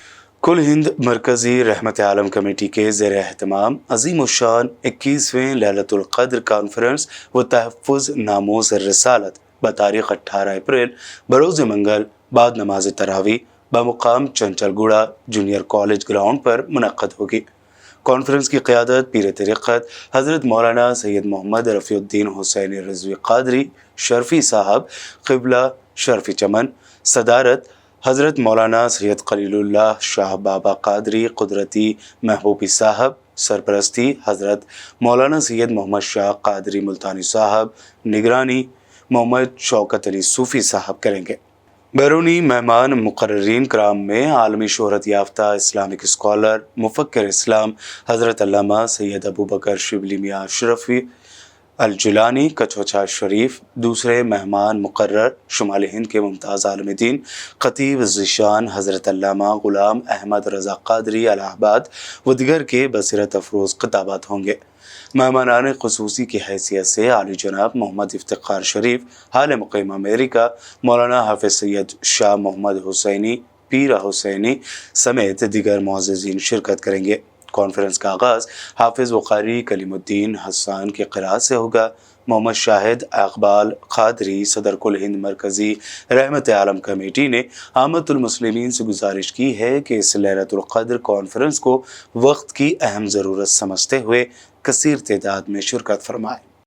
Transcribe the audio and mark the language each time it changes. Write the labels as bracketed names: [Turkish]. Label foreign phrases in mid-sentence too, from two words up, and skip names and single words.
[Urdu] کل ہند مرکزی رحمت عالم کمیٹی کے زیر اہتمام عظیم الشان 21ویں لیلۃ القدر کانفرنس و تحفظ ناموس رسالت بتاریخ 18 اپریل بروز منگل بعد نماز تراویح بمقام چنچل گوڑہ جونیئر کالج گراؤنڈ پر منعقد ہوگی. کانفرنس کی قیادت پیر طریقت حضرت مولانا سید محمد رفیع الدین حسینی رضوی قادری شرفی صاحب قبلہ شرفی چمن، صدارت حضرت مولانا سید خلیل اللہ شاہ بابا قادری قدرتی محبوبی صاحب، سرپرستی حضرت مولانا سید محمد شاہ قادری ملتانی صاحب، نگرانی محمد شوکت علی صوفی صاحب کریں گے. بیرونی مہمان مقررین کرام میں عالمی شہرت یافتہ [English] Islamic scholar [Urdu] مفکر اسلام حضرت علامہ سید ابو بکر شبلی میاں اشرفی الجیلانی کچھوچھہ شریف، دوسرے مہمان مقرر شمالی ہند کے ممتاز عالم دین خطیب ذیشان حضرت علامہ غلام احمد رضا قادری الہ آباد و دیگر کے بصیرت افروز خطابات ہوں گے. مہمانان خصوصی کی حیثیت سے عالی جناب محمد افتخار شریف حال مقیم امریکہ مولانا حافظ سید شاہ محمد حسینی پیر حسینی سمیت دیگر معززین شرکت کریں گے. کانفرنس کا آغاز حافظ و قاری کلیم الدین حسن کے قراءت سے ہوگا. محمد شاہد اقبال قادری صدر کل ہند مرکزی رحمت عالم کمیٹی نے عامۃ المسلمین سے گزارش کی ہے کہ اس لیلۃ القدر کانفرنس کو وقت کی اہم ضرورت سمجھتے ہوئے کثیر تعداد میں شرکت فرمائیں.